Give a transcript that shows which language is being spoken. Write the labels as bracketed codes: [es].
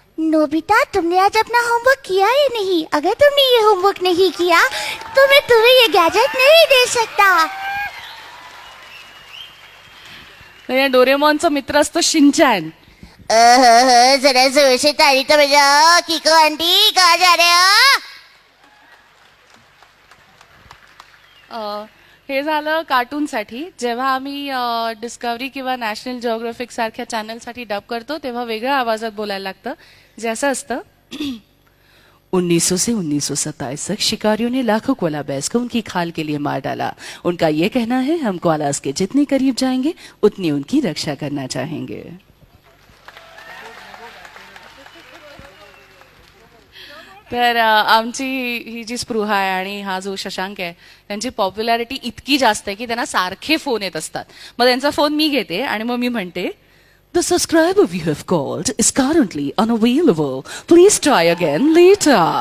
[hi] Nobita, तुमने आज अपना होमवर्क किया या नहीं? अगर तुमने ये होमवर्क नहीं किया तो मैं तुम्हें ये गैजेट नहीं दे सकता. [mr] या डोरेमॉनचा मित्र असतो शिनचॅन. [hi] जरा जोर से ताली तो बजाओ. किको आंटी, कहाँ जा रहे हो? [mr] हे झालं कार्टूनसाठी. जेव्हा आम्ही डिस्कवरी किंवा नॅशनल जिओग्राफिक सारख्या चॅनलसाठी डब करतो तेव्हा वेगळ्या आवाजात बोलायला लागतं, जे असं असतं. [hi] 1900 से 1927 तक शिकारियों ने लाखों कोला बैस को उनकी खाल के लिए मार डाला. उनका ये कहना है हम कोलास के जितने करीब जाएंगे उतनी उनकी रक्षा करना चाहेंगे. [mr] तर आमची ही जी स्पृहा आहे आणि हा जो शशांक आहे त्यांची पॉप्युलॅरिटी इतकी जास्त आहे की त्यांना सारखे फोन येत असतात. मग त्यांचा फोन मी घेते आणि मग मी म्हणते, [en] The subscriber you have called is currently unavailable, please try again later.